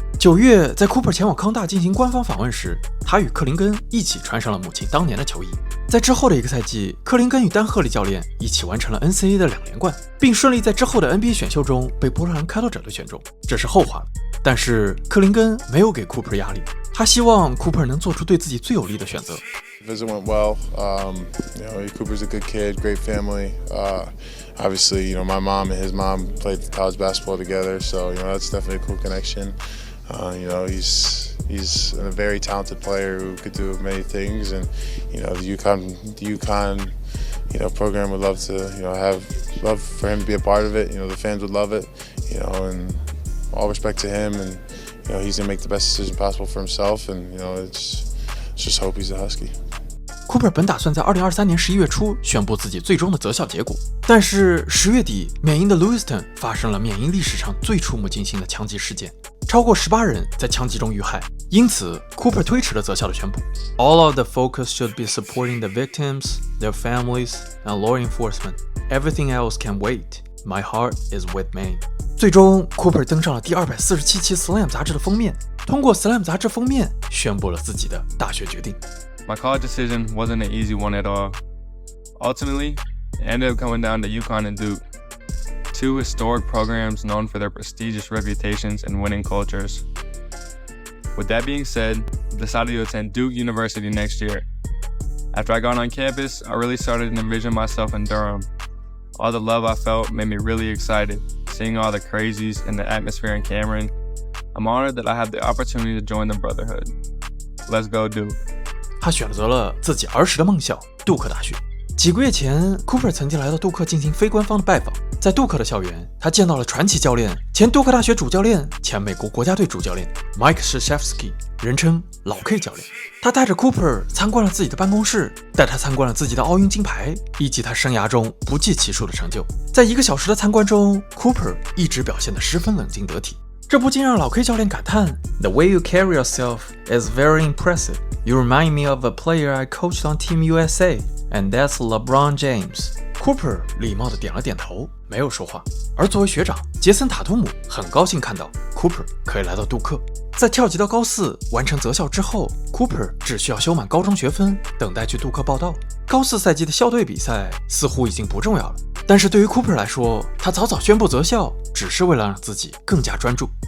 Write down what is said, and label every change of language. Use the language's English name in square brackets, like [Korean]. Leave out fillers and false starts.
[Chinese] 9月，在 Cooper 前往康大进行官方访问时，他与克林根一起穿上了母亲当年的球衣。在之后的一个赛季，克林根与丹赫利教练一起完成了 NCAA 的2连冠，并顺利在之后的 NBA 选秀中被波特兰开拓者队选中，这是后话了。但是克林根没有给 Cooper 压力，他希望 Cooper 能做出对自己最有利的选择。 [English] Visit went well. Cooper's a good kid, great family. Obviously, my mom and his mom played college basketball together, so that's definitely a cool connection. You know, he's a very talented player who could do many things, and you know, the UConn program would love to love for him to be a part of it. You know, the fans would love it. You know, and all respect to him, and you know, he's gonna make the best decision possible for himself, and you know, it's just hope he's a Husky. [Chinese] Cooper 本打算在2023年11月初宣布自己最终的择校结果，但是10月底，缅因的 Lewiston 发生了缅因历史上最触目惊心的枪击事件，超过18人在枪击中遇害，因此 Cooper 推迟了择校的宣布。 [English] All of the focus should be supporting the victims, their families, and law enforcement. Everything else can wait. My heart is with Maine. [Chinese] 最终 Cooper 登上了第247期 Slam 杂志的封面，通过 Slam 杂志封面宣布了自己的大学决定。 [English] My college decision wasn't an easy one at all. Ultimately, it ended up coming down to UConn and Duke, two historic programs known for their prestigious reputations and winning cultures. With that being said, I decided to attend Duke University next year. After I got on campus, I really started to envision myself in Durham. All the love I felt made me really excited, seeing all the crazies and the atmosphere in Cameron. I'm honored that I have the opportunity to join the Brotherhood. Let's go Duke. [Chinese] 他选择了自己儿时的梦校杜克大学。几个月前 Cooper 曾经来到杜克进行非官方的拜访，在杜克的校园，他见到了传奇教练、前杜克大学主教练、前美国国家队主教练 Mike Krzyzewski， 人称老 K 教练。他带着 Cooper 参观了自己的办公室，带他参观了自己的奥运金牌，以及他生涯中不计其数的成就。在1个小时的参观中 ，Cooper 一直表现得十分冷静得体。这不禁让老 K 教练感叹 [English] ：“The way you carry yourself is very impressive. You remind me of a player I coached on Team USA, and that's LeBron James.” [Chinese] Cooper 礼貌地点了点头，没有说话。而作为学长，杰森·塔图姆很高兴看到 Cooper 可以来到杜克。在跳级到高4完成择校之后 ，Cooper 只需要修满高中学分，等待去杜克报到。高4赛季的校队比赛似乎已经不重要了，但是对于 Cooper 来说，他早早宣布择校，只是为了让自己更加专注。